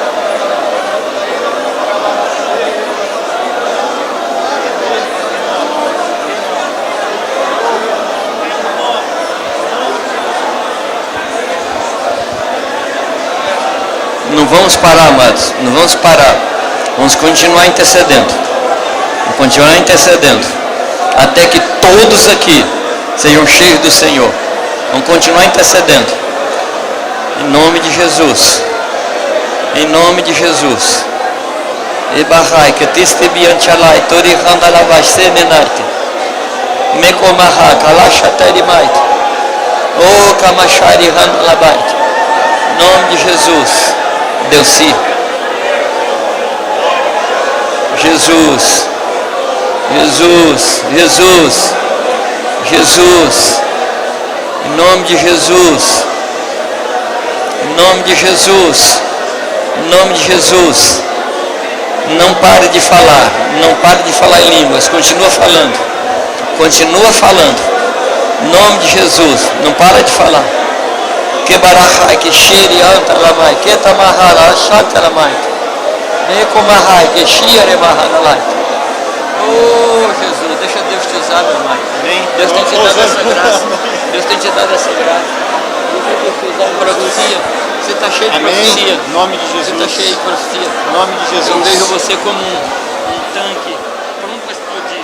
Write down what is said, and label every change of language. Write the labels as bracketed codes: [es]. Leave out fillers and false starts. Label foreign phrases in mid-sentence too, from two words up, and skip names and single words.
[pt] Não vamos parar, amados, não vamos parar. Vamos continuar intercedendo. Vamos continuar intercedendo. Até que todos aqui sejam cheios do Senhor. Vamos continuar intercedendo. Em nome de Jesus. Em nome de Jesus. Ebarrai, que testebianchalai, torihandalavai, semenarte. Mekomaha, kalachatarimaite. O kamachari handalabaite. Em nome de Jesus. Deus-se. Jesus. Jesus. Jesus. Jesus. Em nome de Jesus. Em nome de Jesus. Em nome de Jesus. Não pare de falar. Não pare de falar em línguas. Continua falando. Continua falando. Em nome de Jesus. Não para de falar. Que barahai, que shiri antalamai, que tamahara, shantalamai, nekomahai, que shiri mahanalai. Oh Jesus, deixa Deus te usar, meu irmão. Deus tem te dado essa graça. Deus tem te dado essa graça. Deixa Deus te usar em profecia. Você está cheio de profecia. Em nome de Jesus. Você está cheio de profecia. Em nome de Jesus. Eu vejo você como um tanque pronto para explodir.